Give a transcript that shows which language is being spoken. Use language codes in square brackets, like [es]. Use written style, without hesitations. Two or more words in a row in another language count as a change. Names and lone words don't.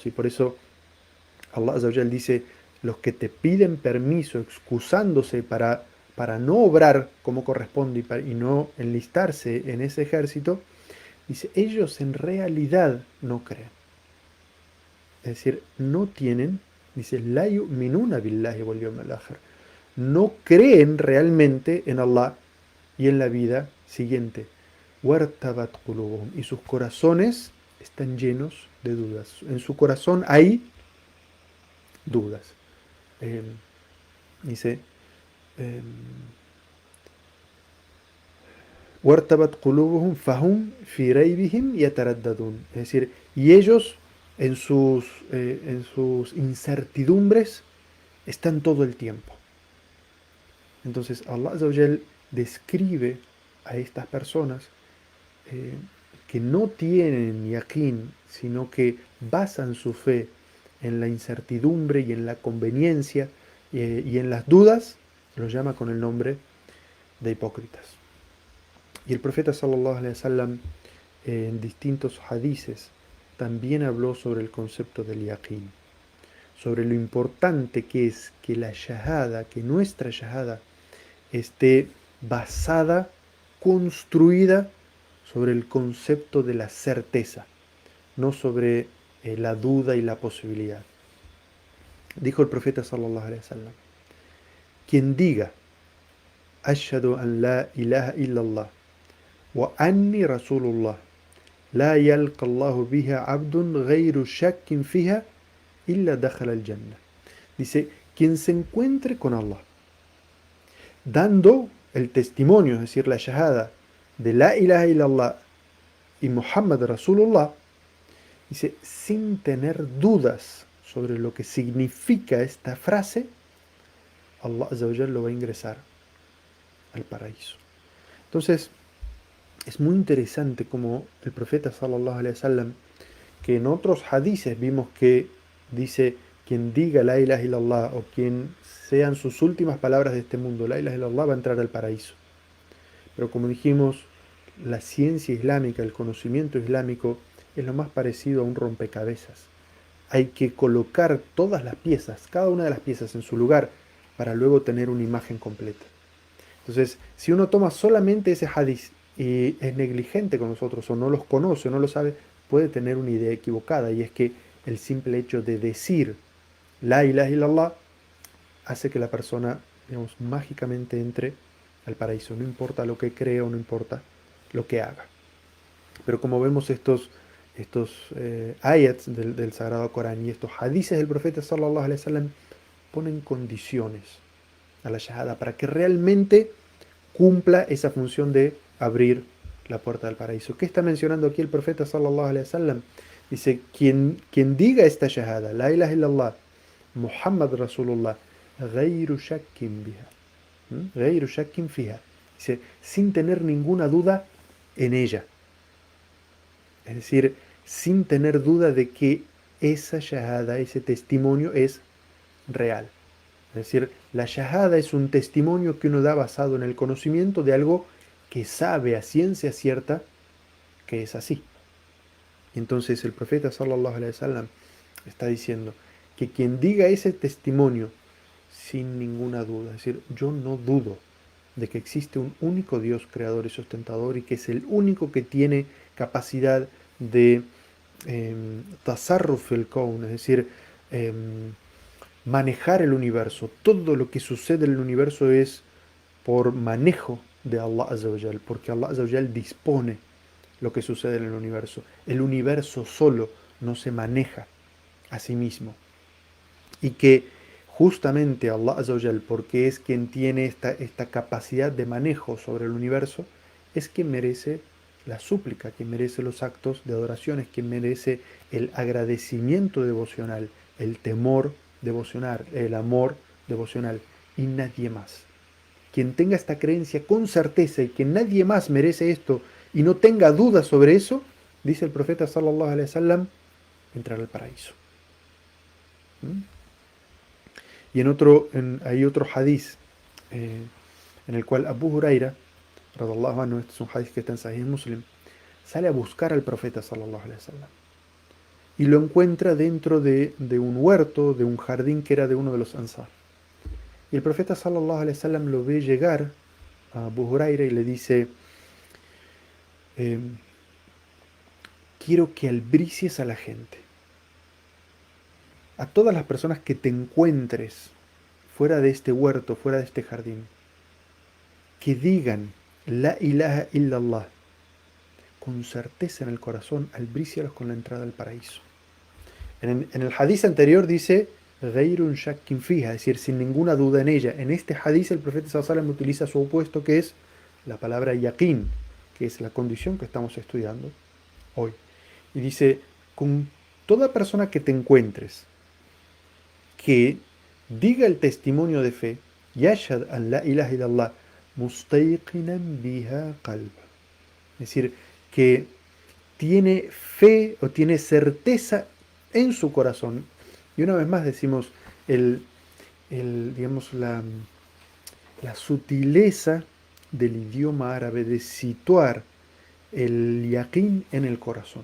[es] Y por eso [ar] الله عز وجل [es] dice, los que te piden permiso excusándose para no obrar como corresponde y no enlistarse en ese ejército, dice, ellos en realidad no creen. Es decir, no tienen, dice, [ar] لا يؤمنون بالله واليوم الآخر. [es] No creen realmente en Allah y en la vida siguiente. [ar] وارتابت قلوبهم. [es] Y sus corazones están llenos de dudas. En su corazón hay dudas. Eh, dice, [ar] وارتابت قلوبهم فهم في ريبهم يترددون. [es] Es decir, y ellos en sus incertidumbres están todo el tiempo. Entonces [ar] الله عز وجل [es] describe a estas personas eh, que no tienen yaqín, sino que basan su fe en la incertidumbre y en la conveniencia y en las dudas, los llama con el nombre de hipócritas. Y el profeta [ar] صلى الله عليه وسلم [es] en distintos hadices, también habló sobre el concepto del yaqeen, sobre lo importante que es que la shahada, que nuestra shahada esté basada, construida sobre el concepto de la certeza, no sobre la duda y la posibilidad. Dijo el profeta [ar] صلى الله عليه وسلم: [es] quien diga [ar] أشهد أن لا إله إلا الله وأني رسول الله لا يلقى الله بها عبد غير شاك فيها إلا دخل الجنة. [es] Dice, quien se encuentre con Allah dando el testimonio, es decir, la shahada de [ar] لا إله إلا الله [es] y [ar] محمد رسول الله, [es] dice, sin tener dudas sobre lo que significa esta frase, [ar] الله عز وجل [es] lo va a ingresar al paraíso. Entonces, es muy interesante como el profeta [ar] صلى الله عليه وسلم, [es] que en otros hadices vimos que dice, quien diga [ar] لا إله إلا الله [es] o quien sean sus últimas palabras de este mundo, [ar] لا إله إلا الله, [es] va a entrar al paraíso. Pero como dijimos, la ciencia islámica, el conocimiento islámico es lo más parecido a un rompecabezas. Hay que colocar todas las piezas, cada una de las piezas en su lugar, para luego tener una imagen completa. Entonces, si uno toma solamente ese hadith y es negligente con nosotros, o no los conoce, o no lo sabe, puede tener una idea equivocada, y es que el simple hecho de decir [ar] لا إله إلا الله [es] hace que la persona, digamos, mágicamente entre al paraíso, no importa lo que crea o no importa lo que haga. Pero como vemos estos ayats del Sagrado Corán y estos hadices del profeta [ar] صلى الله عليه وسلم [es] ponen condiciones a la shahada para que realmente cumpla esa función de abrir la puerta del paraíso. ¿Qué está mencionando aquí el profeta [ar] صلى الله عليه وسلم? [es] Dice, quien diga esta shahada, [ar] لا إله إلا الله محمد رسول الله غير شاك بها غير شاك فيها, [es] dice, sin tener ninguna duda en ella. Es decir, sin tener duda de que esa shahada, ese testimonio es real. Es decir, la shahada es un testimonio que uno da basado en el conocimiento de algo que sabe a ciencia cierta que es así. Y entonces el profeta [ar] صلى الله عليه وسلم [es] está diciendo que quien diga ese testimonio sin ninguna duda, es decir, yo no dudo de que existe un único Dios creador y sustentador y que es el único que tiene capacidad de [ar] تصرف الكون, [es] es decir, manejar el universo. Todo lo que sucede en el universo es por manejo de [ar] الله عز وجل, [es] porque [ar] الله عز وجل [es] dispone lo que sucede en el universo. El universo solo no se maneja a sí mismo. Y que justamente [ar] الله عز وجل, [es] porque es quien tiene esta capacidad de manejo sobre el universo, es quien merece la súplica, quien merece los actos de adoración, es quien merece el agradecimiento devocional, el temor devocional, el amor devocional, y nadie más. Quien tenga esta creencia con certeza y que nadie más merece esto y no tenga dudas sobre eso, dice el profeta [ar] صلى الله عليه وسلم, [es] entrará al paraíso. Y hay otro hadith en el cual Abu Huraira, [ar] رضي الله عنه, [es] este es un hadith que está en Sahih Muslim, sale a buscar al profeta [ar] صلى الله عليه وسلم [es] y lo encuentra dentro de un huerto, de un jardín que era de uno de los Ansar. Y el profeta [ar] صلى الله عليه وسلم [es] lo ve llegar a Abu Huraira y le dice, quiero que albricies a la gente, a todas las personas que te encuentres fuera de este huerto, fuera de este jardín, que digan [ar] لا إله إلا الله [es] con certeza en el corazón, albrícialos con la entrada al paraíso. En el hadith anterior dice [ar] غير شاك فيها, [es] es decir, sin ninguna duda en ella. En este hadith el profeta [ar] صلى الله عليه وسلم [es] utiliza su opuesto, que es la palabra yaqin, que es la condición que estamos estudiando hoy. Y dice, con toda persona que te encuentres que diga el testimonio de fe, [ar] يشهد أن لا إله إلا الله مستيقنا بها قلبه, [es] es decir, que tiene fe o tiene certeza en su corazón. Y una vez más decimos digamos, la sutileza del idioma árabe de situar el yaqín en el corazón.